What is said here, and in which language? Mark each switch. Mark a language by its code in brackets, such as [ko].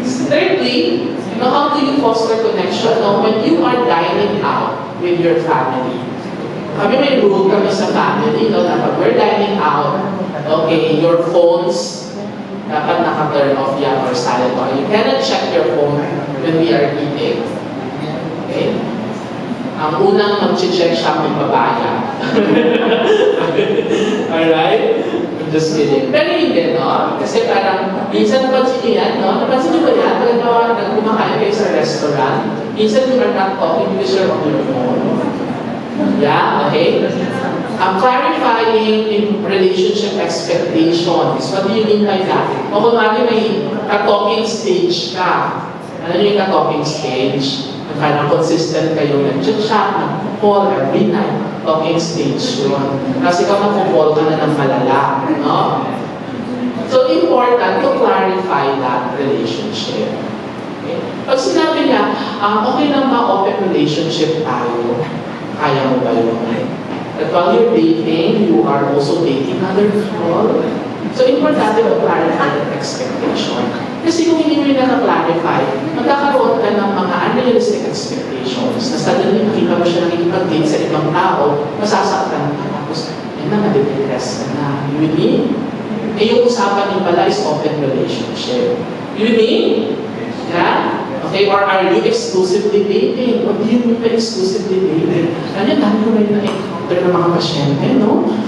[en] Thirdly, how do you foster connection? No? When you are dining out with your family, [tl] kami may rule kami sa family, [en] no? Dapat we're dining out, okay, your phones, dapat naka-turn off yan or silent on. You cannot check your phone when we are eating. Okay? [tl] Ang unang mag-check siya ang babaya. [en] Alright? I'm just kidding. [tl] Pero hindi, no? Kasi parang, minsan napansin niyo yan, no? Napansin niyo ba yan? Pag kumakain kayo sa restaurant, minsan [en] you are not talking because you're on your phone. Yeah, okay? Clarifying in relationship expectations. What do you mean by that? [tl] O kunwari may ka-talking stage ka. Ano yung ka-talking stage? Parang consistent kayo nag-chat, nag-call every night. Talking stage yun. Kasi ikaw nag-call ka na ng malala. No? [en] So important to clarify that relationship. Okay? [tl] Pag sinabi niya, okay lang ba open relationship tayo? Kaya mo ba yun? [en] That while you're dating, you are also dating other people. So, importante to clarify that expectation. [tl] Kasi kung hindi mo yung naka-clarify, magkakaroon ka ng mga unrealistic expectations na suddenly makita mo siya nakikipag-date sa ibang tao, masasaktan ka. Tapos, yun na, madidepress ka na. [en] You mean? [tl] Eh, yung usapan niyo pala is open relationship. [en] You mean? Yeah? Okay, or are you exclusively dating? What do you mean by exclusively dating? [tl] Ano yan, dami ko rin na-encounter ng mga pasyente, no?